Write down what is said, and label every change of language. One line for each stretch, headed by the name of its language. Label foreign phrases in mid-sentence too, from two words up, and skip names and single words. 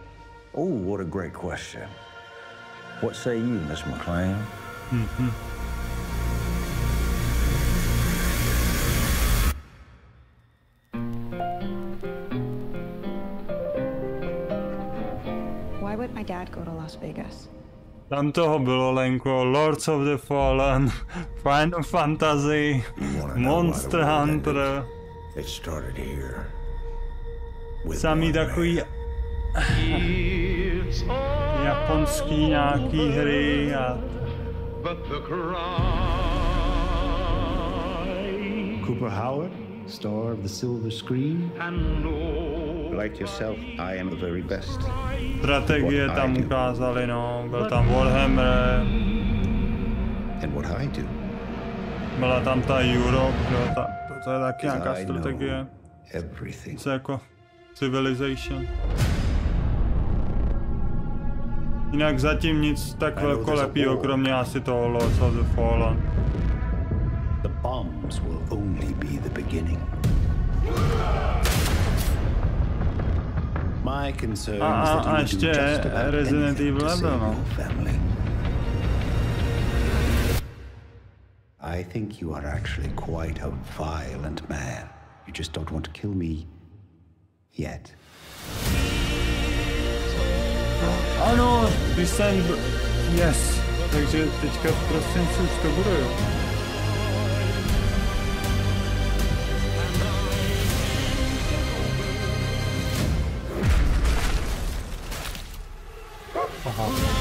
English: Oh, what a great question. What say you, Miss McLean? Why would my dad go to Las Vegas?
Czech: Tam toho bylo, Lenko, Lords of the Fallen, Final Fantasy, Monster Hunter.
English: It started here.
Czech: Samý takový japonský nějaký hry a...
English: Cooper Howard, star of the silver screen. Like yourself, I am the very best.
Czech: Strategie tam ukázali, no, byl tam Warhammer.
English: And what I do.
Czech: Byla tam ta Europe, to je taky nějaká strategie. Co jako Civilization. Jinak zatím nic tak velkolepýho, kromě asi toho Lords of the Fallen.
English: The bombs will only be the beginning. My concern is that you
Czech: ještě
English: do just about
Czech: Resident Evil nebyl, no.
English: I think you are actually quite a violent man. You just don't want to kill me yet.
Czech: Ano, když jsem...
English: Yes.
Czech: Takže teďka v prosinci už to bude, jo. Aha.